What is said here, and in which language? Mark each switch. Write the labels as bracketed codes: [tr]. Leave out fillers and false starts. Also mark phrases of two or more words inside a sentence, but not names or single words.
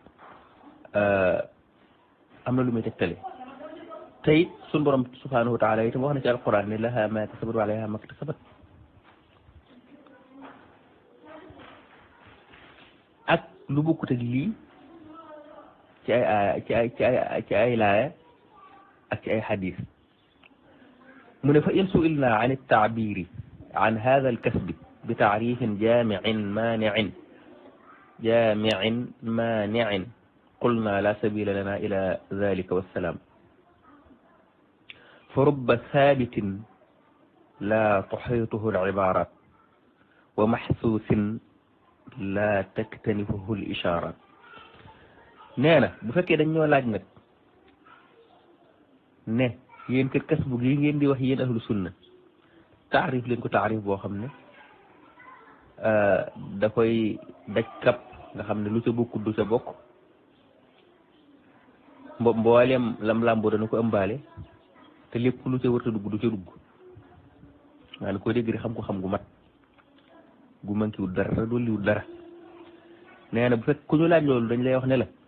[wo] am na lu muy tegtale te it suñu borom [ar] سبحانه وتعالى [wo] itam wax na ci alquran ne [ar] لها ما كسبت وعليها ما اكتسبت [wo] ak lu bokkut ak lii ci ay laaya ak ci ay xadis mu ne [ar] فإن سئلنا عن التعبير عن هذا الكسب بتعريف جامع مانع قلنا لا سبيل لنا إلى ذلك والسلام فرب ثابت لا تحيط به العبارات ومحسوس لا تكتنفه الإشارات [wo] nee na bu fekkee dañ ñoo laaj nag ne yéen kat kas bu gi ngeen di wax yéen [ar] أهل السنة [wo] taarif leen ko taarif boo xam ne da koy daj kap nga xam ne lu ca bokkut du ca bokk mbooleem lam làmboo dana ko ëmbaale te lépp lu ca wërta dugg du ca dugg maanaam koo dégg xam ko xam gu mat gu mankiwul dara dolliwul dara nee na bu fekk ku ñu laaj loolu dañ lay wax ne la